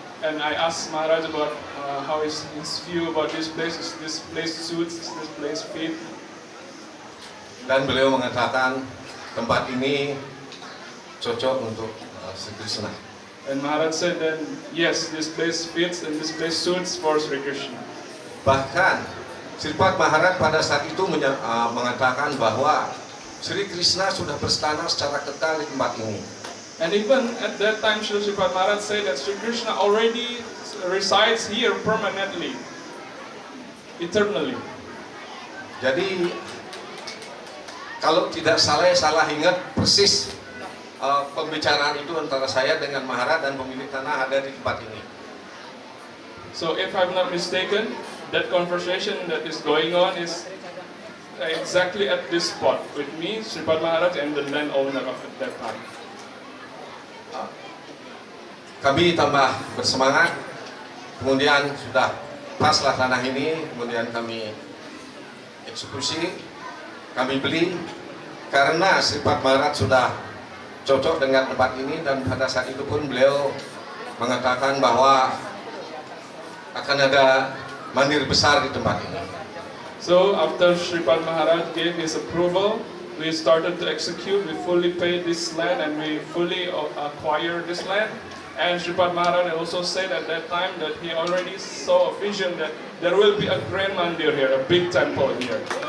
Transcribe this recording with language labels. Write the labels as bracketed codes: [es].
[en] And I asked Maharaj about how is his view about this place. Is this place suits? Is this place fit? [id] Dan beliau mengatakan tempat ini cocok untuk Sri Krishna. [en] And Maharaj said then, yes, this place fits and this place suits for Sri Krishna. [id] Bahkan Sripat Maharaj pada saat itu mengatakan bahwa Sri Krishna sudah berstana secara kekal di tempat ini. [en] And even at that time, Sripat Maharaj said that Sri Krishna already resides here permanently, eternally. [id] Jadi kalau tidak salah ingat persis pembicaraan itu antara saya dengan Maharaj dan pemilik tanah ada di tempat ini. [en] So if I'm not mistaken, that conversation that is going on is exactly at this spot with me, Sripat Maharaj, and the landowner of that time. [id] Kami tambah bersemangat, kemudian sudah paslah tanah ini, kemudian kami eksekusi. Kami beli karena Sripat Maharaj sudah cocok dengan tempat ini dan pada saat itu pun beliau mengatakan bahwa akan ada mandir besar di tempat ini. [en] So after Sripat Maharaj gave his approval, we started to execute. We fully paid this land and we fully acquired this land. And Sripat Maharaj also said at that time that he already saw a vision that there will be a grand mandir here, a big temple here.